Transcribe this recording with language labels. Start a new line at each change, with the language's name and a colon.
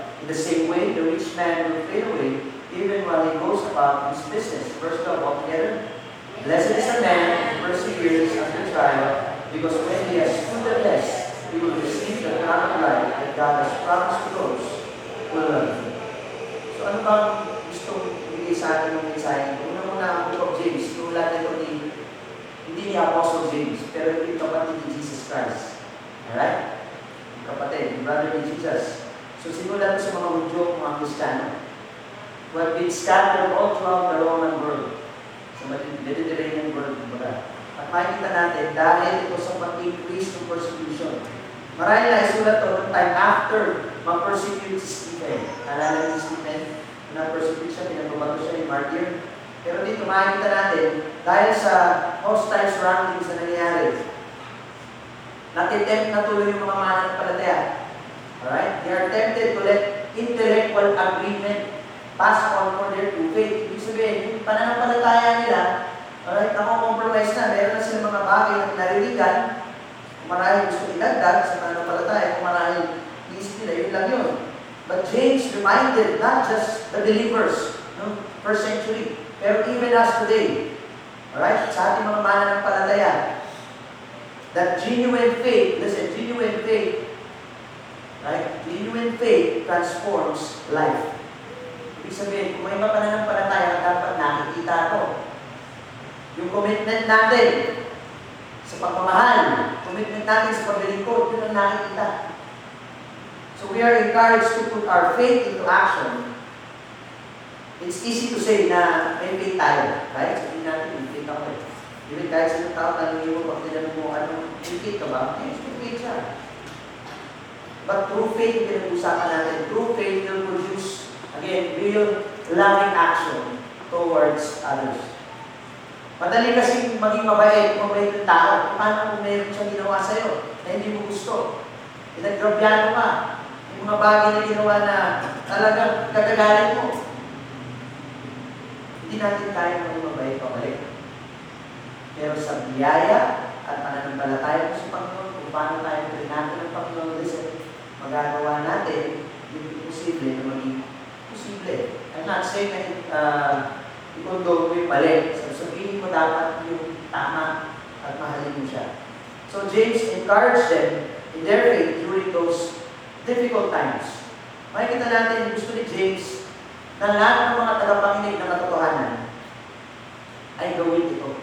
English: In the same way, the rich man will fade away, even while he goes about his business. Verse 12, altogether. Blessed is the man who perseveres under trial, because when he has stood the test, he will receive the crown of life that God has promised to those who love him.
Filipino: So ano bang gustong ibigay sa atin ng mensahe? Una muna ang book of James. Tulad nito hindi ni Apostle James, pero yung kapatid ni Jesus Christ. Alright? Yung kapatid, yung brother ni Jesus. So simulan sa mga Hudyo, mga Kristiyano,
English: who have been scattered all throughout the Roman world.
Filipino: Sa Mediterranean world, kumbaga. At makikita natin, dahil ito sa pag-increase ng persecution. Marami na isulat to noong time after ma-persecute si Stephen. Alala ni Stephen, na-persecute siya, pinababato siya, yung martyr. Pero dito makikita natin, dahil sa
English: hostile surroundings
Filipino: na nangyayari, natitempt na tuloy yung mga mananampalataya.
English: Alright? They are tempted to let intellectual agreement pass on for their true faith.
Filipino: Ibig sabihin, yung pananampalataya nila, alright, nako-compromise na. Meron na silang mga bagay na nariligan. Kung marahil gusto ilagdag sa pananampalataya, kung marahil iisip nila, yun lang yun.
English: But James reminded not just the believers, no, first century, pero even us today, alright,
Filipino: sa ating mga mananampalataya,
English: that genuine faith, listen, genuine faith, right? Genuine faith transforms life.
Filipino: Ibig sabihin, kung may pananampalataya, dapat nakikita ito. Yung commitment natin sa pagmamahal, commitment natin sa paglilingkod, yun ang nakikita.
English: So we are encouraged to put our faith into action. It's easy to say
Filipino: na may faith tayo,
English: right?
Filipino: Sabihin natin, may faith ako. Even kahit sa tao, tanongin mo, pag tinanong mo, may faith ka ba? Yes, may faith siya.
English: But true faith,
Filipino: pinag-usapan natin,
English: true faith will produce, again, real loving action towards others.
Filipino: Madali kasi maging mabait ng tao. Paano kung meron siyang ginawa sa'yo na hindi mo gusto? Pinaggrabyano ka. Yung mga bagay na ginawa na talagang kagagalit mo. Hindi natin kaya maging mabait pabalik. Pero sa biyaya at pananampalataya mo sa Panginoon, kung paano tayo pinagnatin ng Panginoon, magagawa natin yung posible na maging posible.
English: I'm not saying
Filipino: na i-condone mo yung mali. Sabihin mo dapat yung tama at mahalin mo siya.
English: So James encouraged them in their faith during those difficult times.
Filipino: Makikita natin, gusto ni James na lahat ng mga tagapakinig na katotohanan ay gawin ito.